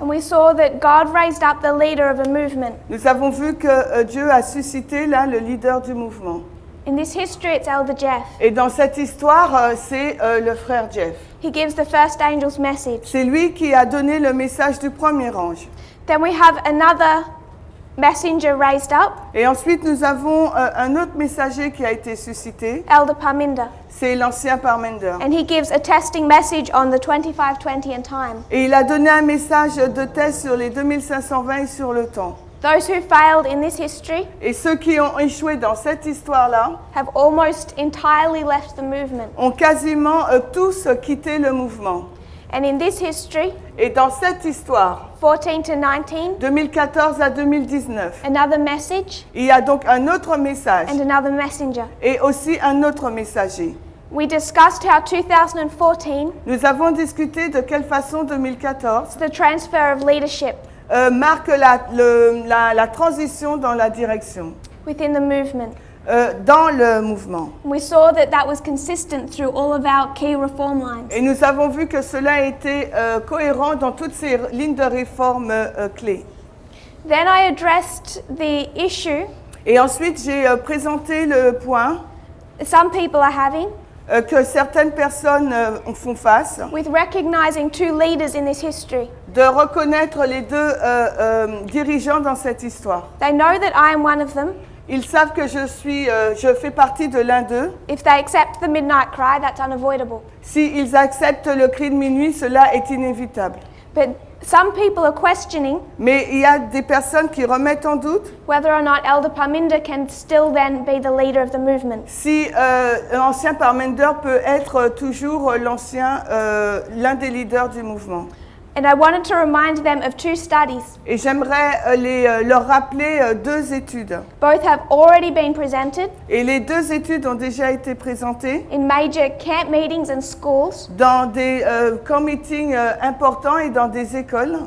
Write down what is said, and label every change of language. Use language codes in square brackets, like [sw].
[en] And we saw that God raised up the leader of a movement. [fr] Nous avons vu que Dieu a suscité là le leader du mouvement. [en] In this history, it's Elder Jeff. [fr] Et dans cette histoire, c'est le frère Jeff. [en] He gives the first angel's message. [fr] C'est lui qui a donné le message du premier ange. [en] Then we have another messenger raised up, [fr] Et ensuite, nous avons un autre messager qui a été suscité. [en] Elder Parminder. [fr] C'est l'ancien Parmender. [en] And he gives a testing message on the 25:20 and time. [fr] Et il a donné un message de Tess sur les 2520 et sur le temps. [en] Those who failed in this history [fr] Et ceux qui ont échoué dans cette histoire-là [en] have almost entirely left the movement. [fr] ont quasiment tous quitté le mouvement. [en] And in this history, [fr] Et dans cette histoire, [en] 14 to 19, [fr] 2014 à 2019, [en] another message [fr] il y a donc un autre message [en] and another messenger. [fr] et aussi un autre messager. [en] We discussed how 2014 [fr] Nous avons discuté de quelle façon 2014 [en] is the transfer of leadership [fr] marque la transition dans la direction, [en] within the movement. [fr] dans le mouvement. [en] We saw that that was consistent through all of our key reform lines. [fr] Et nous avons vu que cela était cohérent dans toutes ces lignes de réforme clés. [en] Then I addressed the issue [fr] Et ensuite, j'ai présenté le point [en] some people are having [fr] que certaines personnes font face, [en] with recognizing 2 leaders in this history. [fr] de reconnaître les 2 dirigeants dans cette histoire. [en] They know that I am one of them. [fr] Ils savent que je fais partie de l'un d'eux. [en] If they accept the midnight cry, that's unavoidable. [fr] S'ils acceptent le cri de minuit, cela est inévitable. [en] But some people are questioning [fr] Mais il y a des personnes qui remettent en doute [en] whether or not Elder Parminder can still then be the leader of the movement. [fr] si l'ancien Parmender peut être toujours l'un des leaders du mouvement. [en] And I wanted to remind them of 2 studies. [fr] Et j'aimerais leur rappeler 2 études. [en] Both have already been presented [fr] Et les 2 études ont déjà été présentées [en] in major camp meetings and schools. [fr] dans des camp meetings importants et dans des écoles.